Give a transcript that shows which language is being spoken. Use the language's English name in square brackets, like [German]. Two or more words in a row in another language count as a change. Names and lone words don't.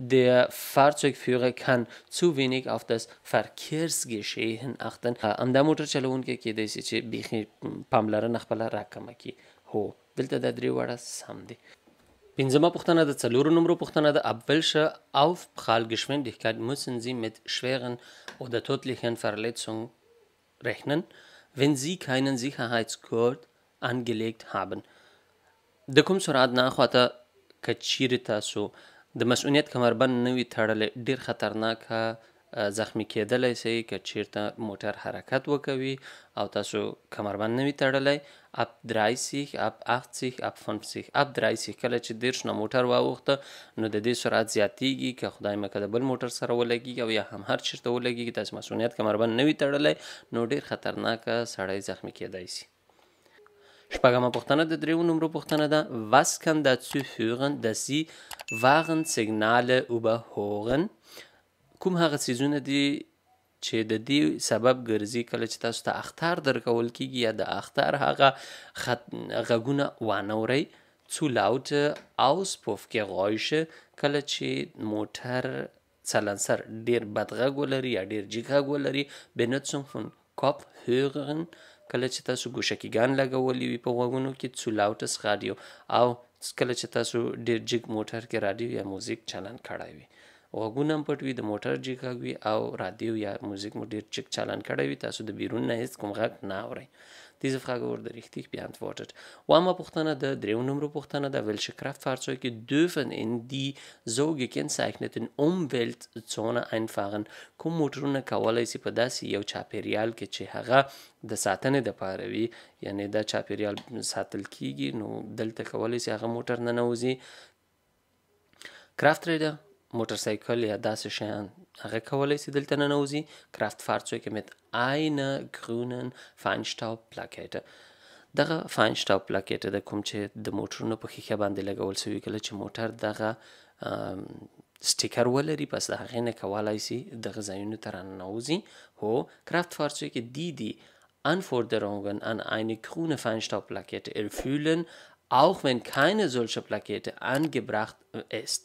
[German] Der Fahrzeugführer kann zu wenig auf das Verkehrsgeschehen achten. [Pashto] همدا موټر چلوونکی کیدای سي چې بیخي پاملرنه خپله راکمه کړي. هو دلته دا درې واړه سم دي. پنځمه پوښتنه د څلورو نمرو پوښتنه ده. [German] Ab welcher Aufprallgeschwindigkeit müssen Sie mit schweren oder tödlichen Verletzungen rechnen, wenn Sie keinen Sicherheitsgurt angelegt haben. [Pashto] د کوم سرعت نه خواته که چیرې تاسو د مسؤلیت کمربند نه وي تړلی ډېر خطرناکه زخمی کیدلی سئ که چیرته موټر حرکت وکوي او تاسو کمربند نه وي تړلی. [German] ab 30 ab 80 ab 50 ab 30 [Pashto] کله چې 30 نه موټر واوښته نو د دې سرعت زیاتیږي که خدای مکه د بل موټر سره ولګیږي او یا هم هر چیرته ولګیږي تاسو مسؤلیت کمربند نه وي تړلی نو ډېر خطرناکه سړی زخمی کیدای سي. شپږمه پوښتنه د دریو نمرو پوښتنه ده. [German] Was kann dazu führen dass Sie Warnsignale überhören؟ [Pashto] کوم هغه څیزونه دي چې د دې سبب ګرځي کله چې تاسو ته اخطار درکول کیږي یا د اخطار هغه غږونه وانورئ. [German] Zu laute Auspuffgeräusche [Pashto] کله چې موټر څلنسر ډیر بد غږ ولري یا ډیر جګ غږ ولري. [German] Benutzung von Kopfhörern [Pashto] کله چې تاسو ګوشکیګان لګولی وي په غوږونو کې. [German] Zu lautes Radio [Pashto] او کله چې تاسو ډیر جګ موټر کې رادیو یا موزیک چالان کړی وي. غوږونه هم پټ وي، د موټر جګ غږ وي او رادیو یا موزیک مو ډېر جګ چالان کړی وي، تاسو د بیرون نه هیڅ کوم غږ نه اورئ. [German] Diese Frage wurde richtig beantwortet. [Pashto] اومه پوښتنه د دریو نمرو پوښتنه ده. [German] Welche Kraftfahrzeuge dürfen in die so gekennzeichneten Umweltzone einfahren؟ [Pashto] کوم موټرونه کولی سي په داسې یو چاپیریال کې چې هغه د ساتنې دپاره وي یعنی دا چاپیریال ساتل کیږي نو دلته کولی سي هغه موټر ننوځي. Krafträder موټرسایکل یا داسې شیان هغه کولی سي دلته ننوځي. [German] Kraftfahrzeuge mit einer grünen Feinstaubplakette. [Pashto] دغه Feinstaubplakette د کوم چې د موټرونو په ښیښه باندې لګول سوي کله چې موټر دغه سټیکر ولري پس د هغې نه کولی سي دغه ځایونو ته راننوځي. [German] هو Kraftfahrzeuge die die Anforderungen an eine grüne Feinstaubplakette erfüllen auch wenn keine solche Plakette angebracht ist.